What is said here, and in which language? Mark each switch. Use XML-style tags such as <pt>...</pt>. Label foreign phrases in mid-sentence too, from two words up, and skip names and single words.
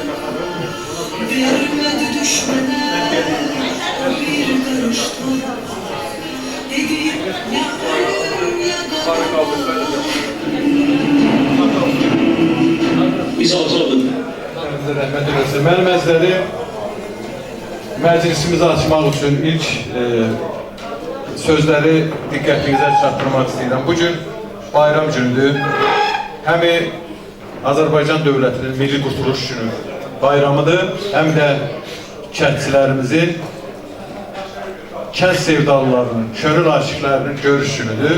<tr>Vermedi düşmene bir karış toprak, dedim ya ölüm ya gariban. Biz oturalım.</tr> <az>Rəhmət eləsin. Mənim əzləri məclisimizi açmaq üçün ilk sözləri diqqətinizə çatdırmaq istəyirəm.</az> <tr>Bugün bayram günüdür.</tr> <az>Həm Azərbaycan dövlətinin Milli Qurtuluş günü bayramıdır, həm də kəndçilərimizin, kənd sevdalılarının, könül aşıqlarının görüş günüdür.</az>